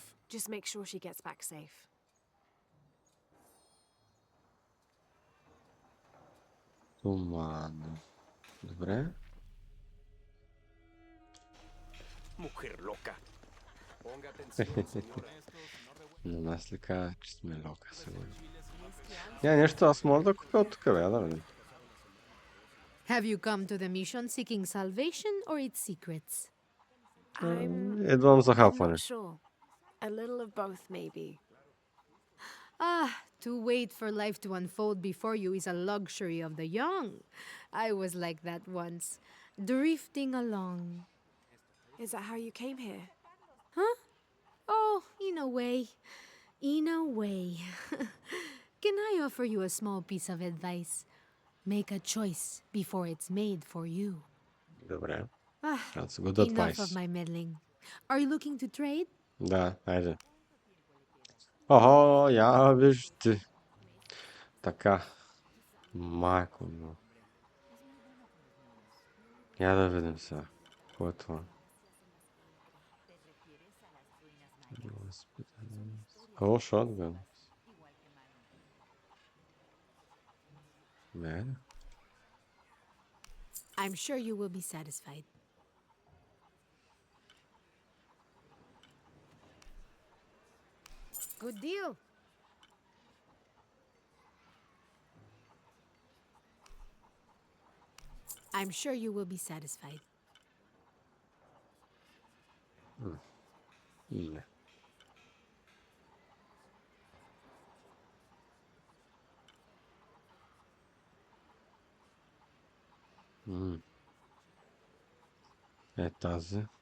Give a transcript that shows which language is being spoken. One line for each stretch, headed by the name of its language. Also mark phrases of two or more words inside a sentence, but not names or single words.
English: Just make sure she gets back safe.
Bulgarian: Туман. Добре.
Spanish: Mujer loca. Ponga atención, señor.
Bulgarian: На нас ли казва, че сме лока сега? Нещо, аз мога да купя от тук, бе, да видим.
English: Have you come to the mission seeking salvation or its secrets?
Bulgarian: Едвам за
English: I'm
Bulgarian: хапване.
English: not sure. A little of both, maybe. Ah, To wait for life to unfold before you is a luxury of the young. I was like that once, drifting along. Is that how you came here? Huh? Oh, in a way. In a way. Can I offer you a small piece of advice? Make a choice before it's made for you.
Bulgarian: Добре.
English: Ah, That's good enough advice. of my meddling. Are you looking to trade?
Bulgarian: Да, айде. Охо, я виж ти. Така. Майко, но. Я да видим сега. Какво е това? О, шотган. Не.
English: I'm sure you will be satisfied. Good deal. I'm sure you will be satisfied.
Bulgarian: Не. Е тази.